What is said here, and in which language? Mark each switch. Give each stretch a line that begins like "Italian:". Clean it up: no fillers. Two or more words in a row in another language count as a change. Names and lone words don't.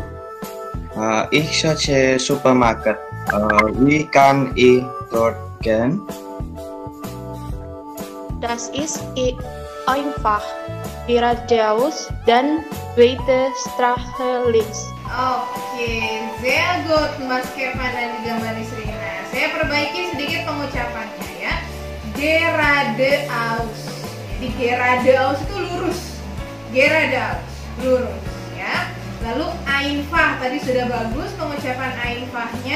German: Ich suche Supermarkt. Wie kann ich dort gehen? Das ist einfach. Geradeaus dan zweite Straße links.
Indonesian: Oke,
German: sehr gut
Indonesian: Mas Kevin dan juga Mbak Nisrina. Saya perbaiki sedikit pengucapannya ya.
German: Geradeaus.
Indonesian: Jadi geradeaus itu lurus. Geradeaus, lurus ya. Lalu einfach, tadi sudah bagus pengucapan einfahnya.